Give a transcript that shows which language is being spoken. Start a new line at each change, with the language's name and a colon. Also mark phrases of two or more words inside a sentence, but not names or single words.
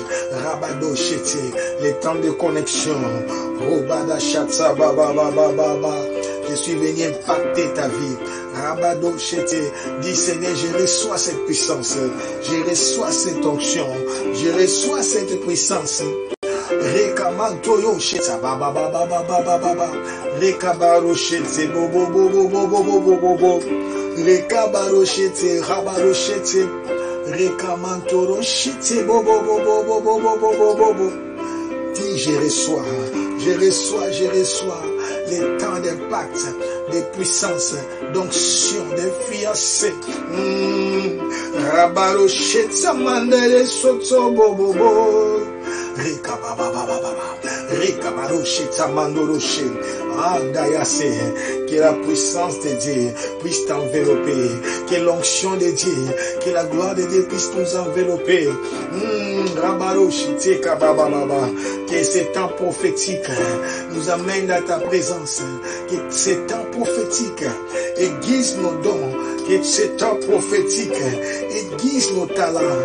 French: Rabadoshete, les temps de connexion. Robadashata, baba. Je suis venu impacter ta vie. Rabadoshete, dis Seigneur, je reçois cette puissance. Je reçois cette onction. Je reçois cette puissance. Rekamantoyo sheta baba. Rekabaroshete bobo. Rekabaroshete rabaroshete. Rekamantoro shete bobo. Dis je reçois les temps d'impact, de puissance, d'onction, de fiancé. Rabaroshete mandele soto bobo. Que la puissance de Dieu puisse t'envelopper, que l'onction de Dieu, que la gloire de Dieu puisse nous envelopper. Que ces temps prophétiques nous amènent à ta présence, que ces temps prophétiques aiguisent nos dons, que ces temps prophétiques aiguisent nos talents.